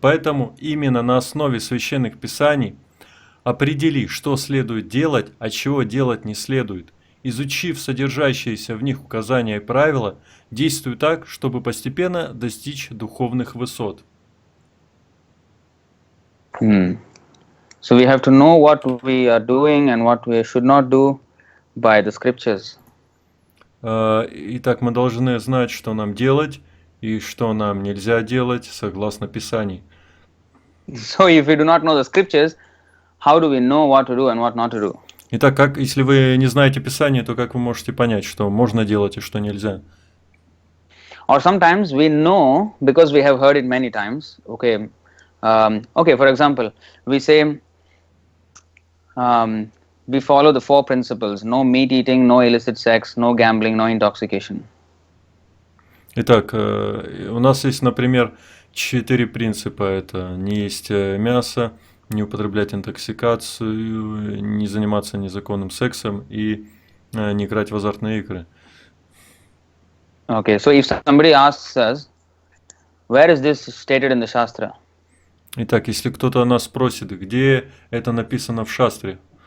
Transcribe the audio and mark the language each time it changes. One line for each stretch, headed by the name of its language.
Russian: Поэтому именно на основе священных писаний определи, что следует делать, а чего делать не следует. Изучив содержащиеся в них указания и правила, действуй так, чтобы постепенно достичь духовных высот.
English: So we have to know what we are doing and what we should not do by the scriptures.
Russian: Итак, мы должны знать, что нам делать и что нам нельзя делать согласно Писаний.
English: So if we do not know the scriptures, how do we know what to do and what not to do?
Russian: Итак, если вы не знаете Писание, то как вы можете понять, что можно делать и что нельзя?
English: Or sometimes we know because we have heard it many times. Okay, for example, we say we follow the 4 principles: no meat eating, no illicit sex, no gambling, no intoxication.
Russian: Итак, у нас есть, например, 4 принципа. Это не есть мясо, не употреблять интоксикацию, не заниматься незаконным сексом и не играть в азартные игры.
English: Okay, so if somebody asks us, where is this stated in the shastra?
Russian: Итак, если кто-то нас спросит, где это написано в шастре,